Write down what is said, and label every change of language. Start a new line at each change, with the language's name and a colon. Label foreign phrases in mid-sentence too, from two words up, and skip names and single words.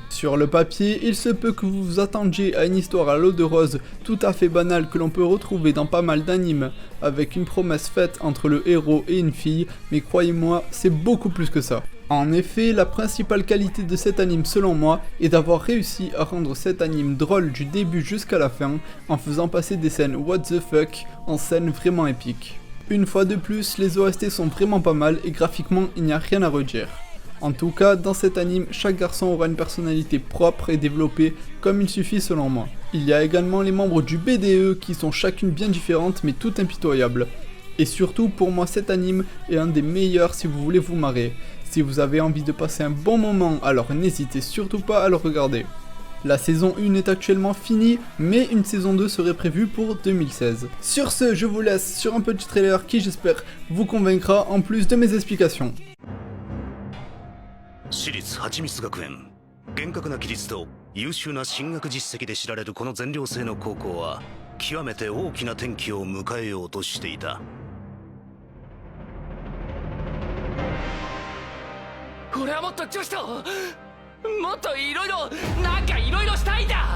French: Sur le papier, il se peut que vous vous attendiez à une histoire à l'eau de rose tout à fait banale que l'on peut retrouver dans pas mal d'animes, avec une promesse faite entre le héros et une fille, mais croyez-moi, c'est beaucoup plus que ça. En effet, la principale qualité de cet anime selon moi est d'avoir réussi à rendre cet anime drôle du début jusqu'à la fin en faisant passer des scènes
English: what the fuck
French: en scènes vraiment épiques. Une fois de plus, les OST sont vraiment pas mal et graphiquement il n'y a rien à redire. En tout cas, dans cet anime, chaque garçon aura une personnalité propre et développée comme il suffit selon moi. Il y a également les membres du BDE qui sont chacune bien différentes mais toutes impitoyables. Et surtout pour moi cet anime est un des meilleurs si vous voulez vous marrer. Si vous avez envie de passer un bon moment, alors n'hésitez surtout pas à le regarder. La saison 1 est actuellement finie, mais une saison 2 serait prévue pour 2016. Sur ce, je vous laisse sur un petit trailer qui j'espère vous convaincra en plus de mes explications.
Japanese: 私立はちみつ学園、厳格な規律と優秀な進学実績で知られるこの全寮制の高校は極めて大きな転機を迎えようとしていた。俺はもっと女子ともっといろいろしたいんだ。